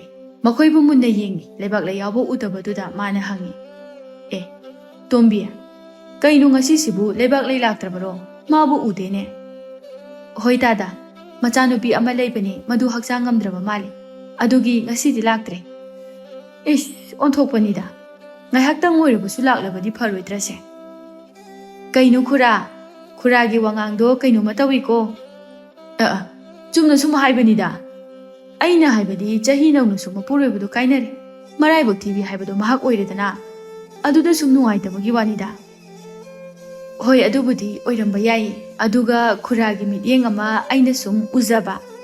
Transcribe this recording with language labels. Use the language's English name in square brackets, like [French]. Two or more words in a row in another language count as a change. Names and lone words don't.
[Manipuri] Makhoi bu munna yengi leibak le yawbo udabaduda mana hangi. Tombia. Kainu ngasi sibu leibak lei laktrabaro mabu udene. Hoi dada. Machanupi ama leibani madu hakchang ngamdraba mali. Adugi ngasi di laktre. Onthokpanida. Ngaihaktang oirabusu laklabadi pharoidrase. Kainu khuragi wangangdo kainu matawi ko. Chumna suma haibanida. Aina haibadi chahi naunu suma puroibadu kainare. Maraibak thibi haibadu mahak oiredana. Aduda sum nungaitabagi wanida. Hoi adubudi oiramba yai. Aduga khuragi mityeng ama aina sum uzaba.